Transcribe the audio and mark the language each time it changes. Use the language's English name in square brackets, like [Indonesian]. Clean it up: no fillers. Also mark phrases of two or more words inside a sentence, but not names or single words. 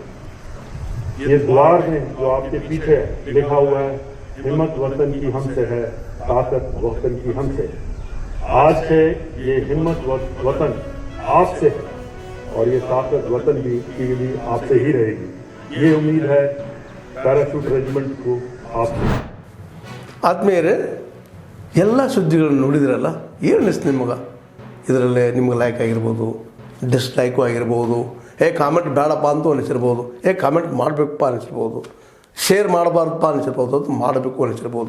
[Hindi] ये द्वार में जो आपके पीछे लिखा हुआ है, हिम्मत वतन की हमसे है, ताकत वतन की हमसे है। आज से ये हिम्मत वतन आपसे है और ये ताकत वतन की भी आपसे ही रहेगी। ये उम्मीद है पैराशूट रेजिमेंट को आपसे। [Kannada] ಆತ್ಮೀಯರೇ, ಎಲ್ಲ ಸುದ್ದಿಗಳನ್ನು ನೋಡಿದ್ರಲ್ಲ, ಏನು ಅನಿಸ್ತು ನಿಮಗೆ? ಇದರಲ್ಲೇ ನಿಮ್ಗೆ ಲೈಕ್ ಆಗಿರ್ಬೋದು, ಡಿಸ್ಲೈಕು ಆಗಿರ್ಬೋದು, ಕಾಮೆಂಟ್ ಬೇಡಪ್ಪ ಅಂತೂ ಅನಿಸಿರ್ಬೋದು, ಕಾಮೆಂಟ್ ಮಾಡಬೇಕಪ್ಪ ಅನಿಸಿರ್ಬೋದು, ಶೇರ್ ಮಾಡಬಾರ್ದಪ್ಪ ಅನಿಸಿರ್ಬೋದು, ಅದು ಮಾಡಬೇಕು ಅನಿಸಿರ್ಬೋದು.